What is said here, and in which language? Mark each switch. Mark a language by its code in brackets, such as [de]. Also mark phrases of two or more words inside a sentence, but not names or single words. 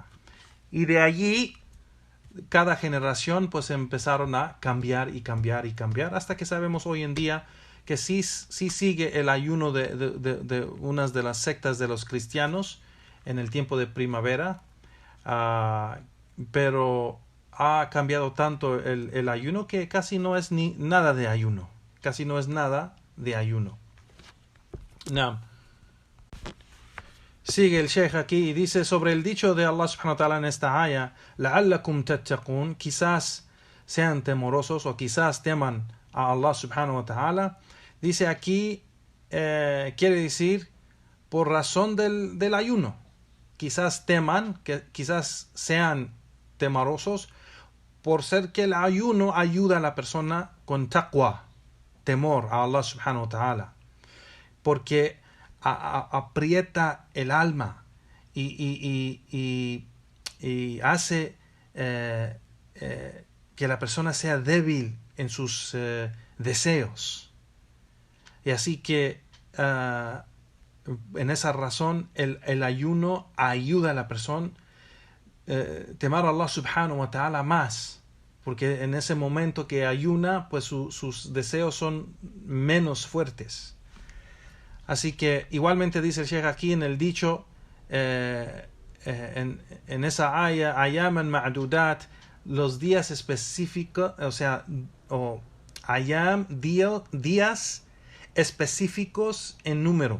[es] Y de allí cada generación pues empezaron a cambiar hasta que sabemos hoy en día que sí sigue el ayuno de unas de las sectas de los cristianos en el tiempo de primavera, pero ha cambiado tanto el ayuno que casi no es nada de ayuno. No. Sigue el Sheikh aquí y dice sobre el dicho de Allah [ar] سبحانه وتعالى [es] en esta aya, [ar] لَعَلَّكُمْ تَتَّقُونَ, [es] quizás sean temorosos o quizás teman a Allah [ar] سبحانه وتعالى. [es] Dice aquí, quiere decir por razón del ayuno. quizás teman, que quizás sean temerosos, por ser que el ayuno ayuda a la persona con taqwa, temor a Allah [ar] سبحانه وتعالى, [es] porque aprieta el alma y hace que la persona sea débil en sus deseos. Y así que en esa razón el ayuno ayuda a la persona temer a Allah [ar] سبحانه وتعالى [es] más, porque en ese momento que ayuna, pues sus deseos son menos fuertes. Así que igualmente dice el Sheikh aquí en el dicho, en esa aya, [ar] أياما معدودات, [es] los días específicos, ayam, días específicos en número.